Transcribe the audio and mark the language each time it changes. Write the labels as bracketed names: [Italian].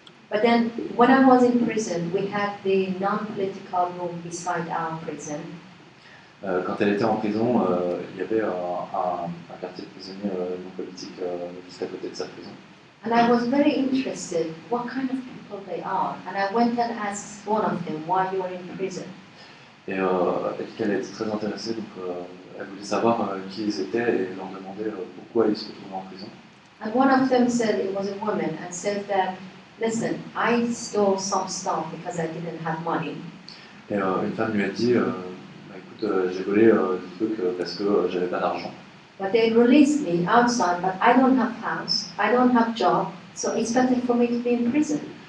[English] But then, when I was in prison, we had the non-political room beside our prison. [French] Quand elle était en prison, il y avait un quartier de prisonniers non politiques juste à côté de sa prison. [English] And I was very interested what kind of people they are. And I went and asked one of them, why you are in prison? [French] Et elle dit qu'elle était très intéressée, donc elle voulait savoir qui ils étaient et leur demander pourquoi ils se retrouvaient en prison. [English] And one of them said, it was a woman, and said that, listen, I stole some stuff because I didn't have money. [French] Et une femme lui a dit, bah, écoute, j'ai volé des trucs parce que j'avais pas d'argent. [English] But they released me outside, but I don't have house, I don't have job, so it's better for me to be in prison.